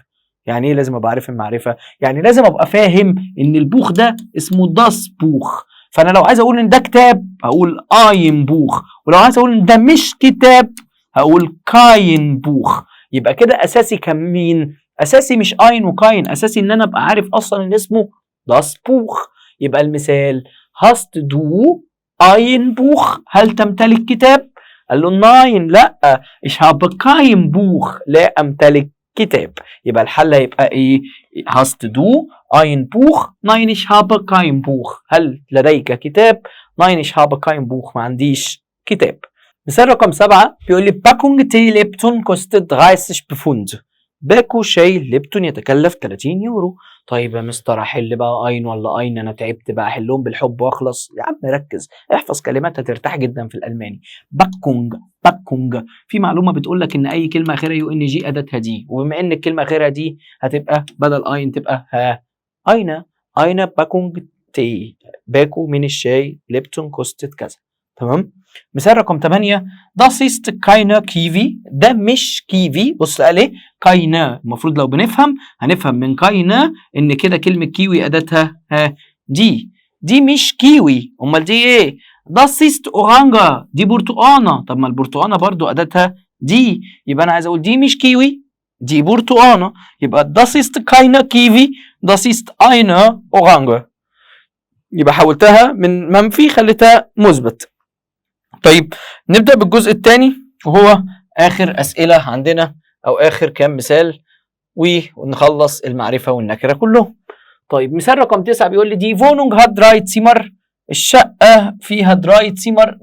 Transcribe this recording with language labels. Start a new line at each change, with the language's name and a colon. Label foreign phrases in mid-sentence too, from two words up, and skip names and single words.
Arabic: يعني ايه لازم ابقى عارف المعرفه؟ يعني لازم ابقى فاهم ان البوخ ده اسمه
German: das Buch.
Arabic: فانا لو عايز اقول ان ده كتاب هقول
German: ein Buch,
Arabic: ولو عايز اقول ان ده مش كتاب هقول
German: kein Buch.
Arabic: يبقى كده اساسي كان مين؟ اساسي مش اين وكاين، اساسي ان انا ابقى عارف اصلا ان اسمه
German: das Buch. يبقى المثال hast du ein Buch،
Arabic: هل تمتلك كتاب؟ قال له ناين لا،
German: ich habe kein Buch،
Arabic: لا امتلك كتاب. يبقى الحل هيبقى ايه؟
German: hast du ein Buch؟ nein ich habe kein Buch.
Arabic: هل لديك كتاب؟
German: nein ich habe kein Buch،
Arabic: ما عنديش كتاب. مثال رقم 7 بيقول لي
German: Packung Tee Lipton kostet
Arabic: 30 بفوند. باكو شاي ليبتون يتكلف 30 يورو. طيب يا مستر احل بقى اين ولا اين؟ انا تعبت بقى، احلهم بالحب واخلص. يا عم ركز، احفظ كلمات هترتاح جدا في الالماني. باكونج، باكونج في معلومه بتقول لك ان اي كلمه اخرها يو ان جي اداتها دي، وبما ان الكلمه اخرها دي هتبقى بدل اين تبقى اين.
German: ein Packung Tee,
Arabic: باكو من الشاي ليبتون كوستت كذا. تمام. مثال رقم 8
German: das ist keine Kiwi,
Arabic: ده مش كيفي. بص قال ايه؟ كاينا. المفروض لو بنفهم هنفهم من كاينا ان كده كلمه كيوي اداتها دي مش كيوي. امال دي ايه؟
German: das ist Orange,
Arabic: دي برتقانه. طب ما البرتقانه برضو اداتها دي، يبقى انا عايز اقول دي مش كيوي دي برتقانه.
German: يبقى das ist keine Kiwi das ist eine Orange.
Arabic: يبقى حولتها من منفي خليتها مثبت. طيب نبدأ بالجزء الثاني وهو آخر أسئلة عندنا أو آخر كام مثال ونخلص المعرفة والنكرة كلهم. طيب مثال رقم 9 بيقول لي
German: die Wohnung hat drei Zimmer,
Arabic: الشقة فيها
German: drei Zimmer.